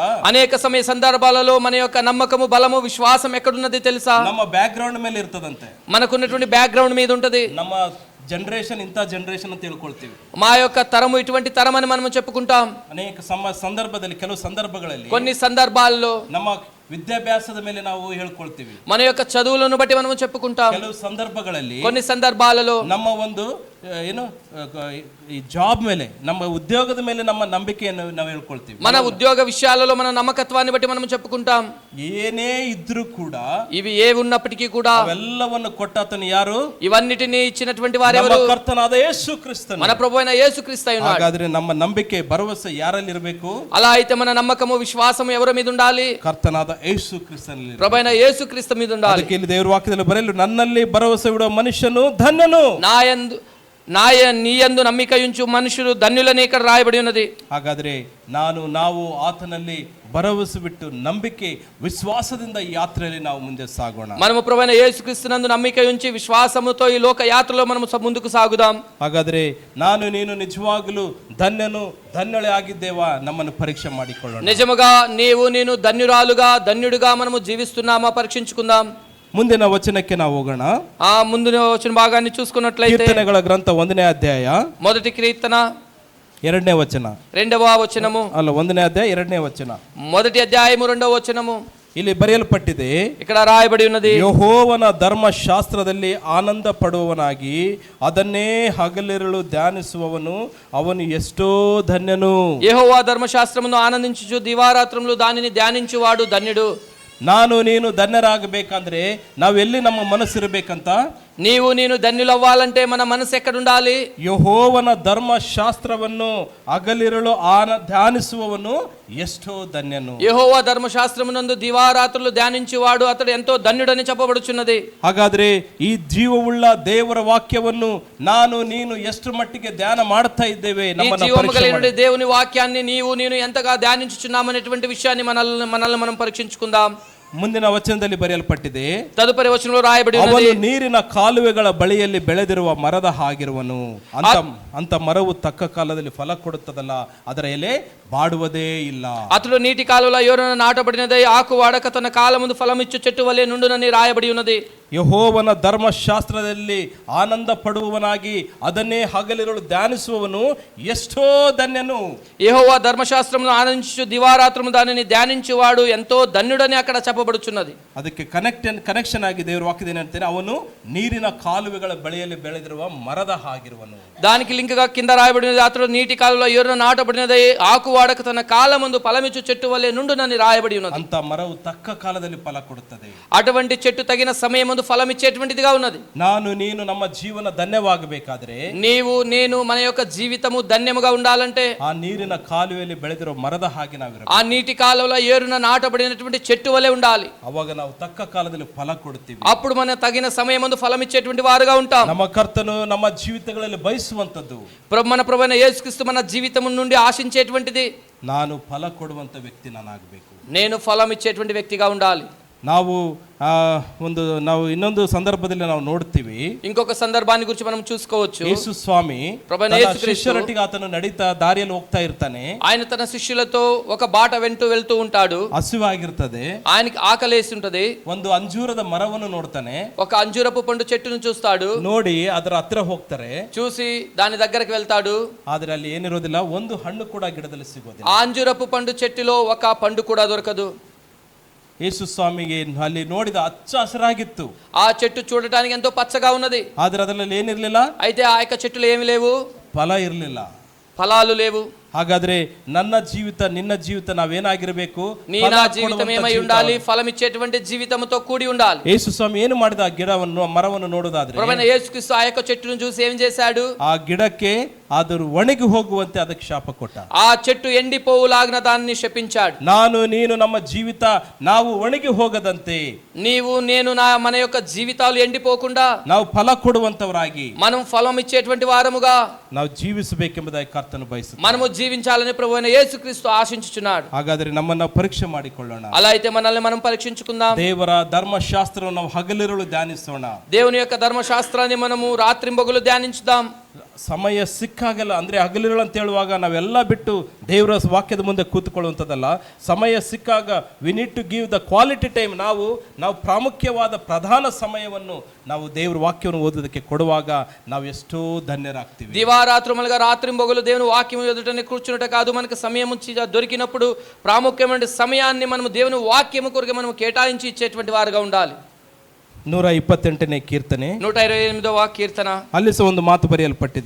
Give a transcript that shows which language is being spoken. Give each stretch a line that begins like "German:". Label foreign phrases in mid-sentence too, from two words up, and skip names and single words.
Telugu: అనేక సమయ సందర్భాలలో మన యొక్క నమ్మకము, బలము, విశ్వాసం ఎక్కడున్నది తెలుసా?
Kannada: ನಮ್ಮ ಬ್ಯಾಕ್ ಗ್ರೌಂಡ್ ಮೇಲೆ ಇರ್ತದಂತೆ.
Telugu: మనకున్నటువంటి బ్యాక్ గ్రౌండ్ మీద ఉంటది.
Kannada: ನಮ್ಮ ಜನರೇಷನ್ ಇಂಥ ಜನರೇಷನ್ ಅಂತ ತಿಳ್ಕೊಳ್ತೀವಿ.
Telugu: మా యొక్క తరము ఇటువంటి తరం అని మనం చెప్పుకుంటాం.
Kannada: ಅನೇಕ ಸಂದರ್ಭದಲ್ಲಿ, ಕೆಲವು ಸಂದರ್ಭಗಳಲ್ಲಿ,
Telugu: కొన్ని సందర్భాల్లో
Kannada: ನಮ್ಮ ವಿದ್ಯಾಭ್ಯಾಸದ ಮೇಲೆ ನಾವು ಹೇಳ್ಕೊಳ್ತೀವಿ.
Telugu: మన యొక్క చదువులను బట్టి మనము చెప్పుకుంటాం.
Kannada: ಕೆಲವು ಸಂದರ್ಭಗಳಲ್ಲಿ
Telugu: కొన్ని సందర్భాలలో
Kannada: ನಮ್ಮ ಒಂದು ಏನು ಈ ಜಾಬ್ ಮೇಲೆ, ನಮ್ಮ ಉದ್ಯೋಗದ ಮೇಲೆ ನಮ್ಮ ನಂಬಿಕೆಯನ್ನು ನಾವು ಹೇಳ್ಕೊಳ್ತೀವಿ.
Telugu: మన ఉద్యోగ విషయాలలో మన నమ్మకత్వాన్ని బట్టి మనం చెప్పుకుంటాం.
Kannada: ಏನೇ ಇದ್ರೂ ಕೂಡ
Telugu: ఇవి ఏ ఉన్నప్పటికీ కూడా
Kannada: ಅವೆಲ್ಲವನ್ನು ಕೊಟ್ಟಾತನು ಯಾರು?
Telugu: ఇవన్నిటిని ఇచ్చినటువంటి వారెవరు?
Kannada: ನಮ್ಮ ಕರ್ತನಾದ ಯೇಸು ಕ್ರಿಸ್ತನು.
Telugu: మన ప్రభువైన యేసుక్రీస్తు అయి ఉన్నాడు.
Kannada: ಹಾಗಾದ್ರೆ ನಮ್ಮ ನಂಬಿಕೆ ಭರವಸೆ ಯಾರಲ್ಲಿ ಇರಬೇಕು?
Telugu: అలా అయితే మన నమ్మకము విశ్వాసము ఎవరి మీద ఉండాలి?
Kannada: ಕರ್ತನಾದ ಯೇಸು ಕ್ರಿಸ್ತನಲ್ಲಿ.
Telugu: ప్రభువైన యేసుక్రీస్తు మీద ఉండాలి.
Kannada: ಅದಕ್ಕೆ ಇಲ್ಲಿ ದೇವರ ವಾಕ್ಯದಲ್ಲಿ ಬರೆಯಲು, ನನ್ನಲ್ಲಿ ಭರವಸೆ ಇಡುವ ಮನುಷ್ಯನು ಧನ್ಯನು.
Telugu: నీయందు నమ్మిక ఉంచు మనుషులు ధన్యులని ఇక్కడ రాయబడి ఉన్నది.
Kannada: ಹಾಗಾದ್ರೆ ನಾವು ಆತನಲ್ಲಿ ಭರವಸೆ ಬಿಟ್ಟು ನಂಬಿಕೆ ವಿಶ್ವಾಸದಿಂದ ಈ ಯಾತ್ರೆಯಲ್ಲಿ ನಾವು ಮುಂದೆ ಸಾಗೋಣ.
Telugu: మనము ప్రభువైన యేసుక్రీస్తునందు నమ్మిక ఉంచి విశ్వాసముతో ఈ లోక యాత్రలో మనము ముందుకు సాగుదాం.
Kannada: ಹಾಗಾದ್ರೆ ನಾನು ನೀನು ನಿಜವಾಗಲೂ ಧನ್ಯಳೆ ಆಗಿದ್ದೇವಾ? ನಮ್ಮನ್ನು ಪರೀಕ್ಷೆ ಮಾಡಿಕೊಳ್ಳೋಣ.
Telugu: నిజముగా నీవు నేను ధన్యురాలుగా ధన్యుడిగా మనము జీవిస్తున్నామా పరీక్షించుకుందాం.
Kannada: ಮುಂದಿನ ವಚನಕ್ಕೆ ನಾವು ಹೋಗೋಣ.
Telugu: ఆ ముందు వచ్చిన భాగాన్ని చూసుకున్నట్లయితే
Kannada: ಕೀರ್ತನೆಗಳ ಗ್ರಂಥ 1ನೇ ಅಧ್ಯಾಯ
Telugu: మొదటి కీర్తన
Kannada: 2ನೇ ವಚನ,
Telugu: 2వ వచనము,
Kannada: ಅಲ್ಲ 1ನೇ ಅಧ್ಯಾಯ 2ನೇ ವಚನ.
Telugu: మొదటి అధ్యాయము 2వ వచనము
Kannada: ಇಲ್ಲಿ ಬರೆಯಲ್ಪಟ್ಟಿದೆ,
Telugu: ఇక్కడ రాయబడి ఉన్నది,
Kannada: ಯೆಹೋವನ ಧರ್ಮಶಾಸ್ತ್ರದಲ್ಲಿ ಆನಂದ ಪಡುವವನಾಗಿ ಅದನ್ನೇ ಹಗಲಿರುಳು ಧ್ಯಾನಿಸುವವನು ಅವನು ಎಷ್ಟೋ ಧನ್ಯನು.
Telugu: యెహోవా ధర్మశాస్త్రమును ఆనందించుచు దివారాత్రములు దానిని ధ్యానించువాడు ధన్యుడు.
Kannada: ನಾನು ನೀನು ಧನ್ಯರಾಗಬೇಕಂದ್ರೆ ನಾವೆಲ್ಲಿ ನಮ್ಮ ಮನಸ್ಸಿರಬೇಕಂತ?
Telugu: నీవు నేను ధన్యులవ్వాలంటే మన మనసు ఎక్కడ ఉండాలి?
Kannada: ಯೆಹೋವನ ಧರ್ಮಶಾಸ್ತ್ರವನ್ನು ಹಗಲಿರುಳು ಧ್ಯಾನಿಸುವವನು ಎಷ್ಟೋ ಧನ್ಯನು.
Telugu: యెహోవా ధర్మశాస్త్రమునందు దివారాత్రులు ధ్యానించువాడు అతడు ఎంతో ధన్యుడని చెప్పబడుచున్నది.
Kannada: ಹಾಗಾದ್ರೆ ಈ ಜೀವವುಳ್ಳ ದೇವರ ವಾಕ್ಯವನ್ನು ನಾನು ನೀನು ಎಷ್ಟು ಮಟ್ಟಿಗೆ ಧ್ಯಾನ ಮಾಡ್ತಾ ಇದ್ದೇವೆ?
Telugu: జీవముగలిగిన దేవుని వాక్యాన్ని నీవు నేను ఎంతగా ధ్యానించుచున్నామనేటువంటి విషయాన్ని మనల్ని మనం పరీక్షించుకుందాం.
Kannada: ಮುಂದಿನ ವಚನದಲ್ಲಿ ಬರೆಯಲ್ಪಟ್ಟಿದೆ,
Telugu: తదుపరి వచనంలో రాయబడి ఉన్నది,
Kannada: ಅವನು ನೀರಿನ ಕಾಲುವೆಗಳ ಬಳಿಯಲ್ಲಿ ಬೆಳೆದಿರುವ ಮರದ ಹಾಗಿರುವನು. ಅಂತ ಮರವು ತಕ್ಕ ಕಾಲದಲ್ಲಿ ಫಲ ಕೊಡುತ್ತದಲ್ಲ, ಅದರ ಎಲೆ ಬಾಡುವುದೇ ಇಲ್ಲ.
Telugu: అతడు నీటి కాలువలో ఎవరైనా నాటబడినదై ఆకు వాడక తన కాలముందు ఫలమిచ్చు చెట్టు వలె నుండునని రాయబడి ఉన్నది.
Kannada: ಯೆಹೋವನ ಧರ್ಮಶಾಸ್ತ್ರದಲ್ಲಿ ಆನಂದ ಪಡುವವನಾಗಿ ಅದನ್ನೇ ಹಗಲಿರುಳು ಧ್ಯಾನಿಸುವವನು ಎಷ್ಟೋ ಧನ್ಯನು.
Telugu: యెహోవా ధర్మశాస్త్రమును ఆనందించు దివారాత్రము దానిని ధ్యానించువాడు ఎంతో ధన్యుడని అక్కడ చెప్పబడుచున్నది.
Kannada: ಅದಕ್ಕೆ ಕನೆಕ್ಷನ್ ಆಗಿ ದೇವರ ವಾಕ್ಯದ ಏನಂತಾರೆ, ಅವನು ನೀರಿನ ಕಾಲುವೆಗಳ ಬಳಿಯಲ್ಲಿ ಬೆಳೆದಿರುವ ಮರದ ಹಾಗಿರುವನು.
Telugu: దానికి లింక్ గా కింద రాయబడినది, అతడు నీటి కాలువలో ఎవరైనా నాటబడినదై ఆకు వాడక తన కాలముందు ఫలమిచ్చు చెట్టు వలె నుండునని రాయబడి ఉన్నది.
Kannada: ಅಂತ ಮರವು ತಕ್ಕ ಕಾಲದಲ್ಲಿ ಫಲ ಕೊಡುತ್ತದೆ.
Telugu: అటువంటి చెట్టు తగిన సమయమందు ఫలం ఇచ్చేటువంటిదిగా ఉన్నది.
Kannada: ನಾನು ನೀನು ನಮ್ಮ ಜೀವನ ಧನ್ಯವಾಗಬೇಕಾದ್ರೆ,
Telugu: నీవు నేను మన యొక్క జీవితము ధన్యముగా ఉండాలంటే
Kannada: ಆ ನೀರಿನ ಕಾಲುವೆಯಲ್ಲಿ ಬೆಳೆದಿರೋ ಮರದ ಹಾಗೆ ನಾವಿರಬೇಕು.
Telugu: ఆ నీటి కాలువలో ఏరున నాటబడినటువంటి చెట్టు వలె ఉండాలి.
Kannada: ಅವಾಗ ನಾವು ತಕ್ಕ ಕಾಲದಲ್ಲಿ ಫಲ ಕೊಡ್ತೀವಿ.
Telugu: అప్పుడు మన తగిన సమయమందు ఫలం ఇచ్చేటువంటి వారుగా ఉంటాం.
Kannada: ನಮ್ಮ ಕರ್ತನು ನಮ್ಮ ಜೀವಿತಗಳಲ್ಲಿ ಬಯಸುವಂತದ್ದು,
Telugu: మన ప్రభువైన యేసుక్రీస్తు మన జీవితం నుండి ఆశించేటువంటిది,
Kannada: ನಾನು ಫಲ ಕೊಡುವಂತ ವ್ಯಕ್ತಿ ನಾನಾಗಬೇಕು.
Telugu: నేను ఫలం ఇచ్చేటువంటి వ్యక్తిగా ఉండాలి.
Kannada: ನಾವು ಇನ್ನೊಂದು ಸಂದರ್ಭದಲ್ಲಿ ನಾವು ನೋಡ್ತೀವಿ,
Telugu: ఇంకొక సందర్భాన్ని గురించి మనం చూసుకోవచ్చు.
Kannada: ಯೇಸು ಸ್ವಾಮಿ
Telugu: ప్రభువైన
Kannada: ತನ್ನ
Telugu: యేసుక్రీస్తు
Kannada: ಶಿಷ್ಯರೊಟ್ಟಿಗೆ ಆತನು ನಡೀತಾ ದಾರಿಯಲ್ಲಿ ಹೋಗ್ತಾ ಇರ್ತಾನೆ.
Telugu: ఆయన తన శిష్యులతో ఒక బాట వెళ్తూ ఉంటాడు.
Kannada: ಹಸಿವಾಗಿರ್ತದೆ,
Telugu: ఆయనకి ఆకలేసి ఉంటది.
Kannada: ಒಂದು ಅಂಜೂರದ ಮರವನ್ನು ನೋಡ್ತಾನೆ.
Telugu: ఒక అంజూరపు పండు చెట్టును చూస్తాడు.
Kannada: ನೋಡಿ ಅದರ ಹತ್ರ ಹೋಗ್ತಾರೆ,
Telugu: చూసి దాని దగ్గరికి వెళ్తాడు.
Kannada: ಆದ್ರೆ ಅಲ್ಲಿ ಏನಿರೋದಿಲ್ಲ, ಒಂದು ಹಣ್ಣು ಕೂಡ ಗಿಡದಲ್ಲಿ ಸಿಗೋದಿಲ್ಲ.
Telugu: ఆ అంజూరపు పండు చెట్టులో ఒక పండు కూడా దొరకదు.
Kannada: ಯೇಸು ಸ್ವಾಮಿಗೆ ಅಲ್ಲಿ ನೋಡಿದ ಹಚ್ಚ ಹಸಿರಾಗಿತ್ತು.
Telugu: ఆ చెట్టు చూడటానికి ఎంతో పచ్చగా ఉన్నది.
Kannada: ಆದ್ರೆ ಅದರಲ್ಲಿ ಏನಿರ್ಲಿಲ್ಲ,
Telugu: అయితే ఆ యొక్క చెట్టులో ఏమి లేవు,
Kannada: ಫಲ ಇರ್ಲಿಲ್ಲ,
Telugu: ఫలాలు లేవు.
Kannada: ಹಾಗಾದ್ರೆ ನನ್ನ ಜೀವಿತ ನಿನ್ನ ಜೀವಿತ ನಾವೇನಾಗಿರ್ಬೇಕು?
Telugu: నీ నా జీవితం ఏమై ఉండాలి? ఫలం ఇచ్చేటువంటి జీవితంతో కూడి ఉండాలి.
Kannada: ಯೇಸು ಸ್ವಾಮಿ ಏನು ಮಾಡಿದ? ಆ ಗಿಡವನ್ನು ಮರವನ್ನು ನೋಡೋದಾದ್ರೆ,
Telugu: ప్రభువైన యేసుక్రీస్తు ఆ యొక్క చెట్టును చూసి ఏం చేశాడు?
Kannada: ಆ ಗಿಡಕ್ಕೆ ಅದು ಒಣಗಿ ಹೋಗುವಂತೆ ಅದಕ್ಕೆ ಶಾಪ ಕೊಟ್ಟ.
Telugu: ఆ చెట్టు ఎండిపోవులాగిన దాన్ని శపించాడు.
Kannada: ನಾನು ನೀನು ನಮ್ಮ ಜೀವಿತ ನಾವು ಒಣಗಿ ಹೋಗದಂತೆ,
Telugu: నీవు నేను మన యొక్క జీవితాలు ఎండిపోకుండా
Kannada: ನಾವು ಫಲ ಕೊಡುವಂತವರಾಗಿ
Telugu: మనం ఫలం ఇచ్చేటువంటి వారముగా
Kannada: ನಾವು ಜೀವಿಸಬೇಕೆಂಬುದಾಗಿ ಕರ್ತನು ಬಯಸುತ್ತಾನೆ.
Telugu: మనము జీవించాలని ప్రభువైన యేసుక్రీస్తు ఆశించుచున్నాడు.
Kannada: ಹಾಗಾದ್ರೆ ನಮ್ಮನ್ನ ಪರೀಕ್ಷೆ ಮಾಡಿಕೊಳ್ಳೋಣ.
Telugu: అలా అయితే మనల్ని మనం పరీక్షించుకుందాం.
Kannada: ದೇವರ ಧರ್ಮಶಾಸ್ತ್ರವನ್ನು ನಾವು ಹಗಲಿರುಳು ಧ್ಯಾನಿಸೋಣ.
Telugu: దేవుని యొక్క ధర్మశాస్త్రాన్ని మనము రాత్రింబగలు ధ్యానించుదాం.
Kannada: ಸಮಯ ಸಿಕ್ಕಾಗಲ್ಲ, ಅಂದರೆ ಹಗಲಿರುಳು ಅಂತ ಹೇಳುವಾಗ ನಾವೆಲ್ಲ ಬಿಟ್ಟು ದೇವರ ವಾಕ್ಯದ ಮುಂದೆ ಕೂತ್ಕೊಳ್ಳುವಂಥದ್ದಲ್ಲ. ಸಮಯ ಸಿಕ್ಕಾಗ
English: we need to give the quality time.
Kannada: ನಾವು ಪ್ರಾಮುಖ್ಯವಾದ ಪ್ರಧಾನ ಸಮಯವನ್ನು ನಾವು ದೇವರ ವಾಕ್ಯವನ್ನು ಓದೋದಕ್ಕೆ కొడువాగా ನಾವು ಎಷ್ಟೋ ధన్యరాಗ್ತೀವಿ.
Telugu: దివారాత్రములుగా రాత్రింబగలు దేవుని వాక్యం ఎదుటనే కూర్చున్నట కాదు, మనకు సమయం దొరికినప్పుడు ప్రాముఖ్యమైన సమయాన్ని మనం దేవుని వాక్యము కొరకు మనం కేటాయించి ఇచ్చేటువంటి వారుగా ఉండాలి.
Kannada: 128ನೇ కీర్తನೆ
Telugu: 128వ కీర్తన,
Kannada: ಅಲ್ಲಿ ಸಹ ಒಂದು ಮಾತು ಬರೆಯಲ್ಪಟ್ಟಿದೆ.